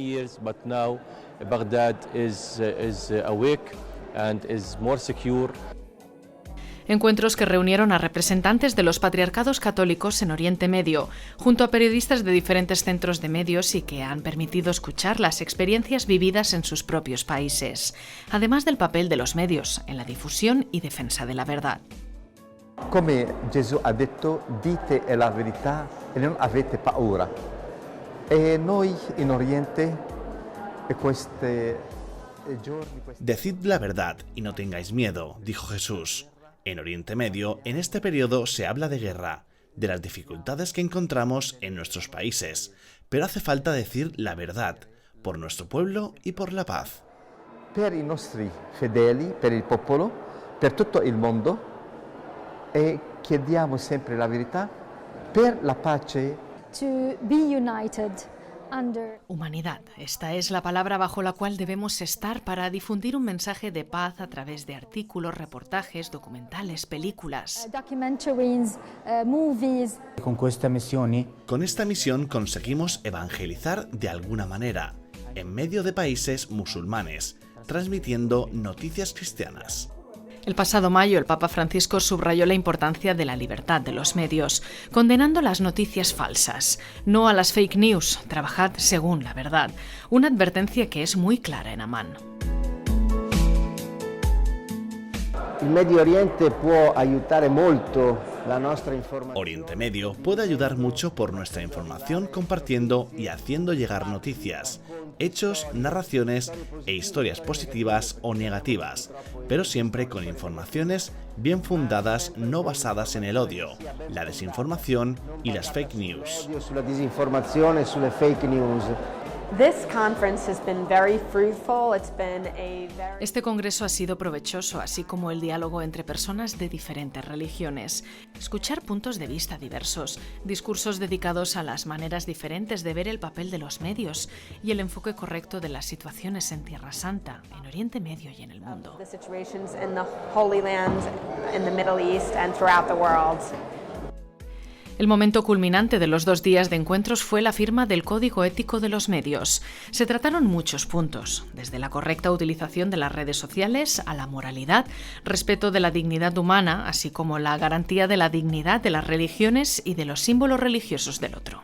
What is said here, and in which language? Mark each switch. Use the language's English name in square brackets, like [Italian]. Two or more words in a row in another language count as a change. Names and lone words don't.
[Spanish] Encuentros que reunieron a representantes de los patriarcados católicos en Oriente Medio, junto a periodistas de diferentes centros de medios y que han permitido escuchar las experiencias vividas en sus propios países, además del papel de los medios en la difusión y defensa de la verdad. [Italian] Come Gesù ha detto, dite la verità e non avete paura. E noi in Oriente [Spanish] Decid la verdad y no tengáis miedo, dijo Jesús. En Oriente Medio, en este periodo se habla de guerra, de las dificultades que encontramos en nuestros países, pero hace falta decir la verdad, por nuestro pueblo y por la paz. [Italian] Per i nostri fedeli, per il popolo, per tutto il mondo, e chiediamo sempre la verità per la pace. [English] To be united under [Spanish] Humanidad. Esta es la palabra bajo la cual debemos estar para difundir un mensaje de paz a través de artículos, reportajes, documentales, películas. [English] documentaries, movies. [Spanish] Con esta misión conseguimos evangelizar de alguna manera, en medio de países musulmanes, transmitiendo noticias cristianas. El pasado mayo, el Papa Francisco subrayó la importancia de la libertad de los medios, condenando las noticias falsas. No a las [English] fake news, [Spanish] trabajad según la verdad. Una advertencia que es muy clara en Amán. [Italian] Il Medio Oriente può aiutare molto la nostra informazione. [Spanish] Oriente Medio puede ayudar mucho por nuestra información compartiendo y haciendo llegar noticias, hechos, narraciones e historias positivas o negativas, pero siempre con informaciones bien fundadas, no basadas en el odio, la desinformación y las [English] fake news. [Italian] Sulla disinformazione e sulle [English] fake news. This conference has been very fruitful. It's been a very... [Spanish] Este congreso ha sido provechoso, así como el diálogo entre personas de diferentes religiones. Escuchar puntos de vista diversos, discursos dedicados a las maneras diferentes de ver el papel de los medios y el enfoque correcto de las situaciones en Tierra Santa, en Oriente Medio y en el mundo. [English] The situations in the Holy Land, in the Middle East and throughout the world. [Spanish] El momento culminante de los 2 días de encuentros fue la firma del Código Ético de los Medios. Se trataron muchos puntos, desde la correcta utilización de las redes sociales a la moralidad, respeto de la dignidad humana, así como la garantía de la dignidad de las religiones y de los símbolos religiosos del otro.